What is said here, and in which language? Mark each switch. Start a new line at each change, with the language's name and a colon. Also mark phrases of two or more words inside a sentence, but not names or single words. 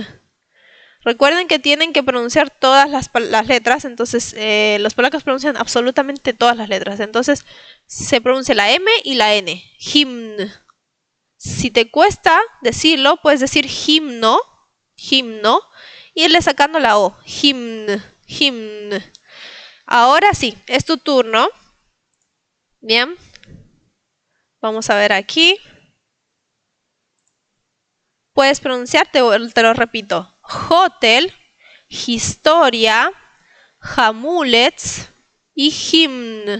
Spanish: Recuerden que tienen que pronunciar todas las letras, entonces los polacos pronuncian absolutamente todas las letras. Entonces se pronuncia la M y la N. Hymn. Si te cuesta decirlo, puedes decir himno, himno, y irle sacando la O.
Polish: Hymn, hymn.
Spanish: Ahora sí, es tu turno. Bien. Vamos a ver aquí. Puedes pronunciar, te lo repito.
Polish: Hotel, historia, hamulets y hymn.